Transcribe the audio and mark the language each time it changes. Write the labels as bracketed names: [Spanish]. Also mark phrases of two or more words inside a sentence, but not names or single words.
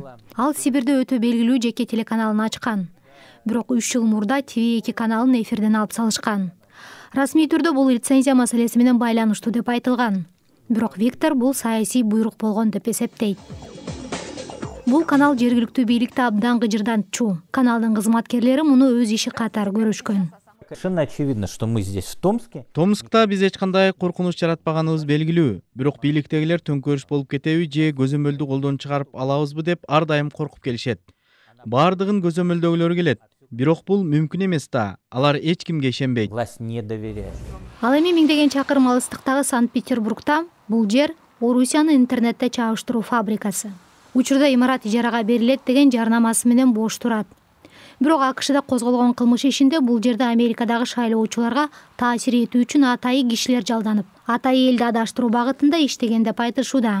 [Kyrgyz] Ал Сибирде өтө белгилүү жеке телеканалын ачкан. Бирок 3 жыл мурда TV2 каналын эфирден алып салышкан. Расмий түрдө бул лицензия маселеси менен байланыштуу деп айтылган. Бирок Виктор бул саясий буйрук болгон деп эсептейт. Бул канал жергиликтүү бийликти абдан кыжырдантчу. Каналдын кызматкерлери муну өз иши катары көрүшкөн. [Russian] Совершенно очевидно, что мы здесь в Томске. [Kyrgyz] Томскта биз эч кандай коркунуч жаратпаганыбыз белгилүү. Бирок бийликтегилер төңкөрүш болуп кетеби же көзөмөлдү колдон чыгарып алабызбы деп ар дайым коркуп келишет. Бардыгын көзөмөлдөгүлөр келет. Бирок бул мүмкүн эмес да. Алар эч кимге ишенбейт. [Russian] Власть не доверяет. [Kyrgyz] Ал эми миңдеген чакырым алыстыктагы Санкт-Петербургда бул жер Орусиянын интернетте чагыштыруу фабрикасы. Учурда имарат ижарага берилет деген жарнамасы менен бош турат. Бирок АКШда козголгон кылмыш ишинде бул жерде Америкадагы шайлоочуларга таасир этүү үчүн атайы кишилер жалданып, атайы элди адаштыруу багытында иштеген деп айтышууда.